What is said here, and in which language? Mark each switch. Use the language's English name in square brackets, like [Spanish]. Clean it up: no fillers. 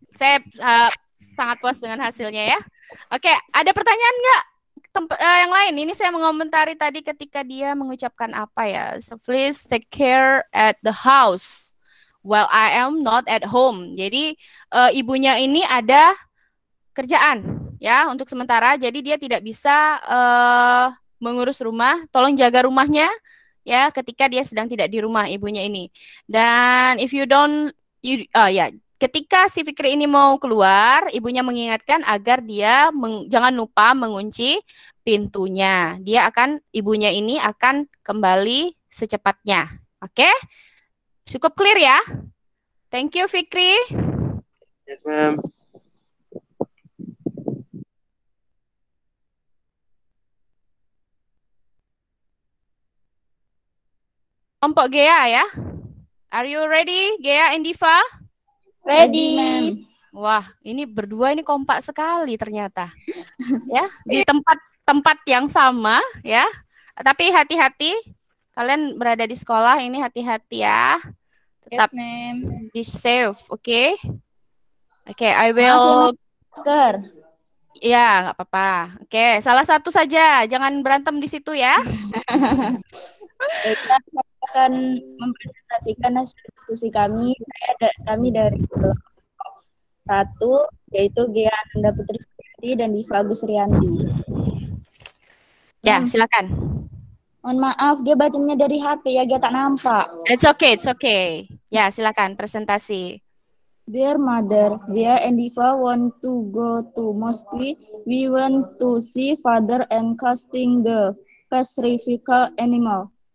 [Indonesian] Saya sangat puas dengan hasilnya ya. Oke, ada pertanyaan nggak? Yang lain, ini saya mengomentari tadi ketika dia mengucapkan apa ya? [English] So please take care at the house while I am not at home. [Indonesian] Jadi ibunya ini ada kerjaan ya untuk sementara. Jadi dia tidak bisa mengurus rumah. Tolong jaga rumahnya ya ketika dia sedang tidak di rumah ibunya ini. Dan [English] if you don't, [Indonesian] ketika si Fikri ini mau keluar, ibunya mengingatkan agar dia jangan lupa mengunci pintunya. Ibunya ini akan kembali secepatnya. Oke? Cukup clear ya? [English] Thank you, [Indonesian] Fikri. Yes, ma'am. Kelompok Gea ya? [English] Are you ready, Gea and Diva? Ready. [Indonesian] Wah, ini berdua ini kompak sekali ternyata. Ya, di tempat yang sama ya. Tapi hati-hati, kalian berada di sekolah ini hati-hati ya. Tetap [English] be safe, oke? Oke, I will. [Indonesian] Ya, nggak apa-apa. Oke, salah satu saja, jangan berantem di situ ya. Kita akan mempresentasikan hasil diskusi kami. Kami dari kelompok 1, yaitu Gea Ananda Putri Suryati dan Diva Agus Rianti. Ya, silakan. Mohon maaf, dia bacanya dari HP ya, dia tak nampak. [English] It's okay. [Indonesian] Ya, silakan presentasi. [English] Dear mother, Gea and Diva want to go to Moscow. We want to see father and casting the sacrificial animal.